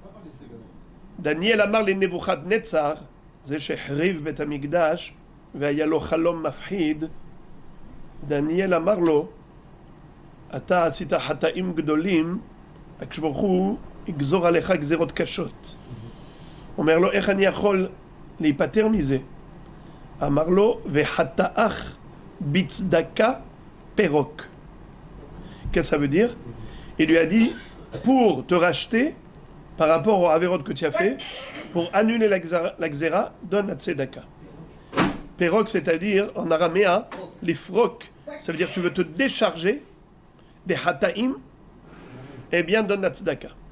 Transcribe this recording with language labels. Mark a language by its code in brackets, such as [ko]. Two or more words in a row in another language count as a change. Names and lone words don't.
[he] דניאל אמר לנבוכדנצר, זה שהחריב בית המקדש, והיה לו חלום מפחיד, דניאל אמר לו, אתה עשית חטאים גדולים, הקדוש ברוך הוא יגזור עליך גזירות קשות. אומר לו, איך אני יכול להיפטר מזה? אמר לו, וחטאך בצדקה פרוק. [fr] Qu'est-ce que ça veut dire? Il lui a dit, pour te racheter, par rapport au averot que tu as fait, pour annuler la xéra, donne la tzedaka. Perok, c'est-à-dire, en araméen, les frocs, ça veut dire tu veux te décharger des hataim, eh bien donne la tzedaka.